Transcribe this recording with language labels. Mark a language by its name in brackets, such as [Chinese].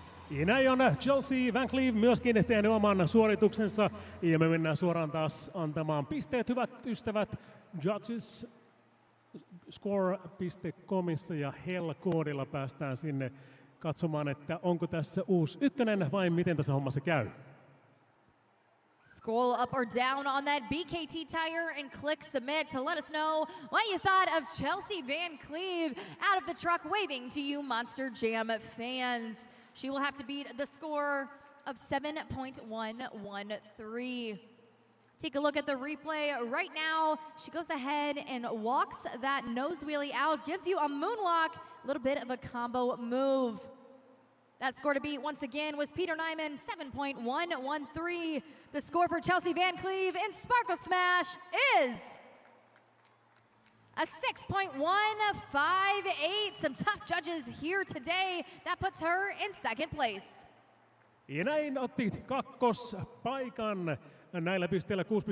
[Finnish] Ja näin on Chelsea Van Cleave myöskin tehnyt oman suorituksensa. Ja me mennään suoraan taas antamaan pisteet, hyvät ystävät. Judgesscore.comissa ja Hell-koodilla päästään sinne katsomaan, että onko tässä uusi ykkönen vai miten tässä hommassa käy. [English] Scroll up or down on that BKT tire and click submit to let us know what you thought of Chelsea Van Cleave out of the truck waving to you Monster Jam fans. She will have to beat the score of 7.113. Take a look at the replay right now. She goes ahead and walks that nose wheelie out, gives you a moonwalk, a little bit of a combo move. That score to beat once again was Peter Nyman, 7.113. The score for Chelsea Van Cleave in Sparkle Smash is a 6.158. Some tough judges here today. That puts her in second place. [Finnish] Ja näin otti kakkospaikan näillä pisteillä 6.158.